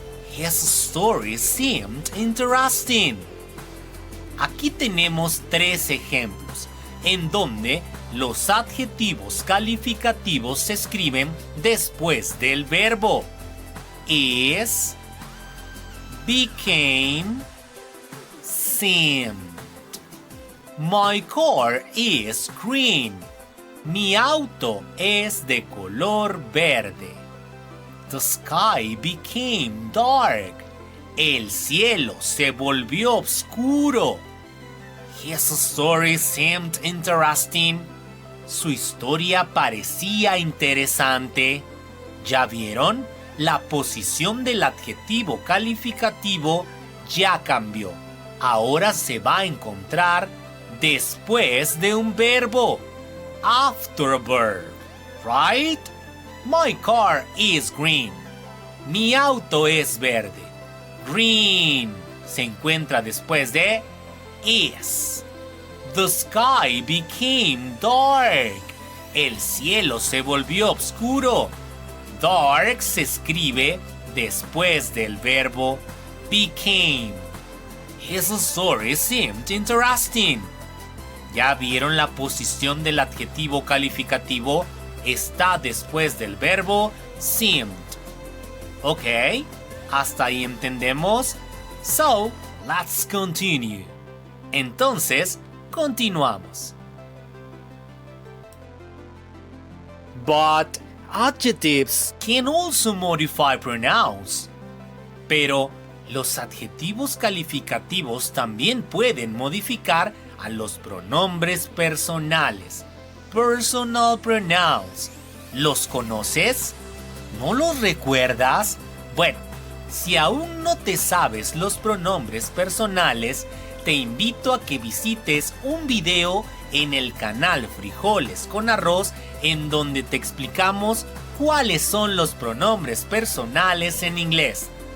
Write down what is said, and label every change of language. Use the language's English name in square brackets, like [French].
[English] His story seemed interesting. [Spanish] Aquí tenemos 3 ejemplos en donde los adjetivos calificativos se escriben después del verbo. [English] Is, became, seemed. My car is green. [Spanish] Mi auto es de color verde. [English] The sky became dark. [Spanish] El cielo se volvió oscuro. [English] His story seemed interesting. [Spanish] Su historia parecía interesante. ¿Ya vieron? La posición del adjetivo calificativo ya cambió. Ahora se va a encontrar después de un verbo. [English] After a verb, right? My car is green. [Spanish] Mi auto es verde. Green se encuentra después de is. [English] The sky became dark. [Spanish] El cielo se volvió oscuro. Dark se escribe después del verbo became. [English] His story seemed interesting. [Spanish] ¿Ya vieron la posición del adjetivo calificativo? Está después del verbo seemed. Ok, hasta ahí entendemos. [English] So, let's continue. [Spanish] Entonces, continuamos. [English] But adjectives can also modify pronouns. [Spanish] Pero los adjetivos calificativos también pueden modificar a los pronombres personales, [English] personal pronouns. [Spanish] ¿Los conoces? ¿No los recuerdas? Bueno, si aún no te sabes los pronombres personales, te invito a que visites un video en el canal Frijoles con Arroz en donde te explicamos cuáles son los pronombres personales en inglés.